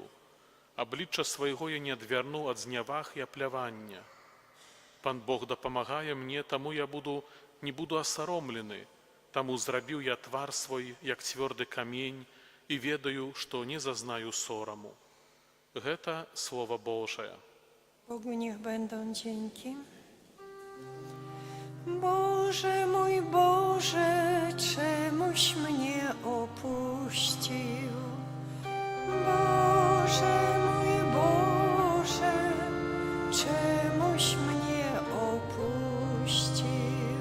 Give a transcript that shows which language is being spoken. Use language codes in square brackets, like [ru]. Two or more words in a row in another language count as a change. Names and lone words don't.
[be] Аблічча свайго я не адвярнуў ад зняваг і аплявання. Пан Бог дапамагае мне, таму я не буду асаромлены, таму зрабіў я твар свой, як цвёрды камень, і ведаю, што не зазнаю сораму. Гэта Слово Божае. [pl] Bogu niech będą dzięki. Boże mój Boże, czemuś mnie opuścił? Boże mój Boże, czemuś mnie opuścił?